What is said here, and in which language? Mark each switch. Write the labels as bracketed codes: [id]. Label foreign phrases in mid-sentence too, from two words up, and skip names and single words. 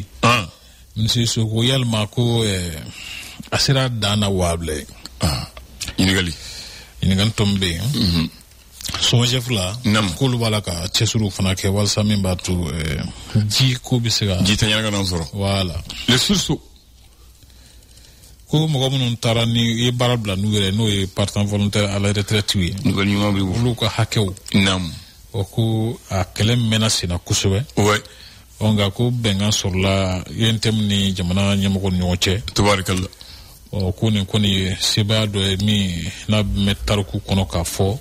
[bm] Minisiri Soko yalima ko a sera dan na waa bila ye. Ɲininkali tɔ min bɛ yen. Sɔgɔsɛfu la k'olu b'a la ka cɛsiriw fana kɛ walasa min b'a to ji ko bɛ se ka. Ji tɛ ɲɛnagana sɔrɔ. Voilà. [fr] Les sources. [bm] Ko mɔgɔ minnu taara ni ye baara bila n'u yɛrɛ n'o ye [fr] partant volontaire à la retraite [bm] ye. Olu ka hakɛw. Naamu. O ko a kɛlɛ mɛnna sen na kosɛbɛ. Ouais. Nka ko bɛnkan sɔrɔla UNTM ni jamana ɲɛmɔgɔw ni ɲɔgɔn cɛ. Tabarakallah. Ko nin kɔni ye sebaya dɔ ye min n'a bɛ tariku kɔnɔ k'a fɔ.